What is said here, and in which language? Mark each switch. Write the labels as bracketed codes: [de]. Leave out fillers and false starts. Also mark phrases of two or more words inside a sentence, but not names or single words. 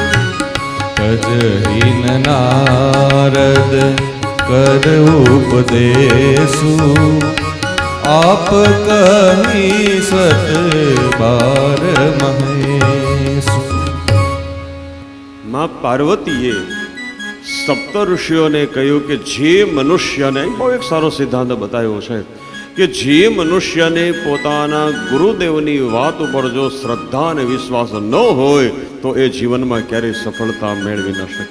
[awa] तजहीन नारद कर उपदेशु आप कही सत बार महेशु [gu] માં પાર્વતીએ સપ્ત ઋષિઓને કહ્યું કે જે મનુષ્યને બહુ એક સારો સિદ્ધાંત બતાવ્યો છે કે જે મનુષ્યને પોતાના ગુરુદેવની વાત ઉપર જો શ્રદ્ધા અને વિશ્વાસ ન હોય તો એ જીવનમાં ક્યારેય સફળતા મેળવી ન શકે.